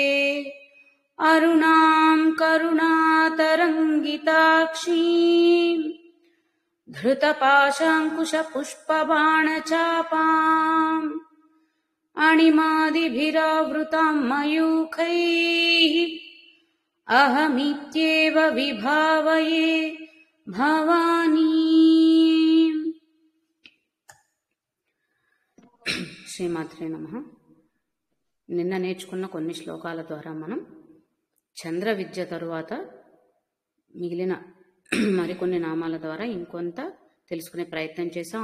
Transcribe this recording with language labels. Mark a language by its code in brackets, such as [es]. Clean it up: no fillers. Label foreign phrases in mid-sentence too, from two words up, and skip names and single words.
[sa] अरुणां करुणातरङ्गिताक्षीं धृतपाशाङ्कुशपुष्पबाणचापाम् अणिमादिभिरावृतां मयूखैः अहमित्येव विभावये भवानी। శ్రీమాత్రే నమః. [te] నిన్న నేర్చుకున్న కొన్ని శ్లోకాల ద్వారా మనం చంద్ర విద్య తరువాత మిగిలిన మరికొన్ని నామాల ద్వారా ఇంకొంత తెలుసుకునే ప్రయత్నం చేసాం.